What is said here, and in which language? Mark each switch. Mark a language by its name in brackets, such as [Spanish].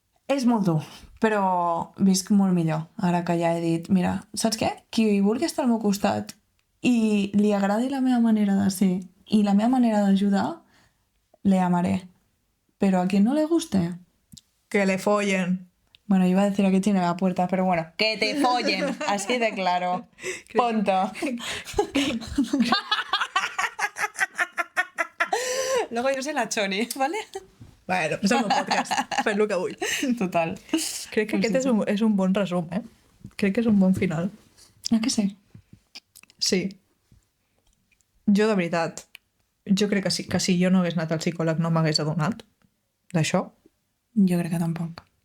[Catalan] És molt dur, però visc molt millor, ara que ja he dit, mira, saps què? Qui vulgui estar al meu costat i li agradi la meva manera de ser i la meva manera d'ajudar, [Spanish] le amaré. Pero a quien no le guste... Que le follen. Bueno, iba a decir a que tiene la puerta, pero bueno, que te follen, así de claro. Punto. Luego yo soy la Choni, ¿vale? [Catalan] Bueno, és el meu podcast. Fes el que vull. Total. Crec que aquest és un bon resum, Crec que és un bon final. Ah, que sí? Sí. Jo, de veritat, jo crec que si jo no hagués anat al psicòleg no m'hagués adonat d'això. Jo crec que tampoc.